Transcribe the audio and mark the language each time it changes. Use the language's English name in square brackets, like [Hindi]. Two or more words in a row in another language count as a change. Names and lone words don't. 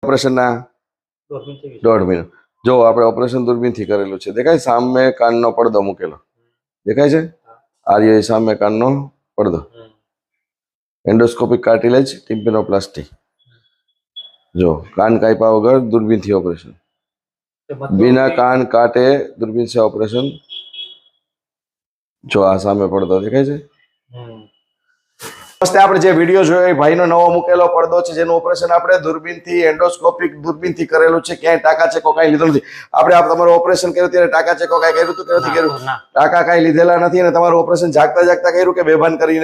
[Gujarati] ઓપરેશનના 1.5 મહિનો. જો આપણે ઓપરેશન દૂરબીનથી કરેલું છે. દેખાય સામે કાનનો પડદો મૂકેલો દેખાય છે. આ રહ્યો સામે કાનનો પડદો. એન્ડોસ્કોપિક કાર્ટિલેજ ટિમ્પેનોપ્લાસ્ટી. જો કાન કાપ્યા વગર દૂરબીનથી ઓપરેશન. [Hindi] बिना कान काटे दूरबीन से ऑपरेशन. [Gujarati] જો આ સામે પડદો દેખાય છે. નમસ્તે. આપણે જે વિડીયો જોયો એ ભાઈનો નવો મૂકેલો પડદો છે જેનું ઓપરેશન આપણે દૂરબીનથી એન્ડોસ્કોપિક દૂરબીનથી કરેલું છે. ક્યાંય ટાંકા ચેકો કાંઈ લીધો નથી. આપણે તમારું ઓપરેશન કર્યું ત્યારે ટાંકા ચેકો કાંઈ કર્યું હતું કે નથી કર્યું? ટાંકા કાંઈ લીધેલા નથી. અને તમારું ઓપરેશન જાગતા જાગતા કર્યું કે બેભાન કરીને?